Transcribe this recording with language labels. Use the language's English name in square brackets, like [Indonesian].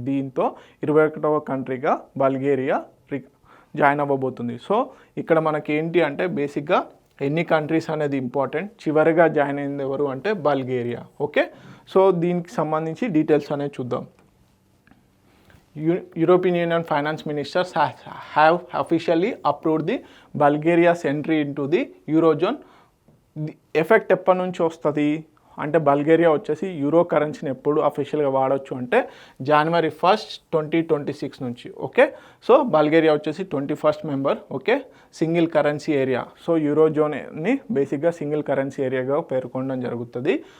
[Telugu] దీంతో 21వ కంట్రీగా బల్గేరియా జాయిన్ అవ్వబోతుంది. సో ఇక్కడ మనకి ఏంటి అంటే బేసిక్గా ఎన్ని కంట్రీస్ అనేది ఇంపార్టెంట్. చివరిగా జాయిన్ అయింది ఎవరు అంటే బల్గేరియా. ఓకే, సో దీనికి సంబంధించి డీటెయిల్స్ అనేది చూద్దాం. [English] European Union finance ministers have officially approved the Bulgaria's entry into the Eurozone. The effect [Telugu] ఎప్పటి నుంచి వస్తుంది అంటే బల్గేరియా వచ్చేసి యూరో కరెన్సీని ఎప్పుడు అఫీషియల్గా వాడచ్చు అంటే January 1st, 2026 నుంచి. ఓకే, సో బల్గేరియా వచ్చేసి 21st member. Okay, single currency area. So యూరోజోన్ని బేసిక్గా సింగిల్ కరెన్సీ ఏరియాగా పేర్కొనడం జరుగుతుంది.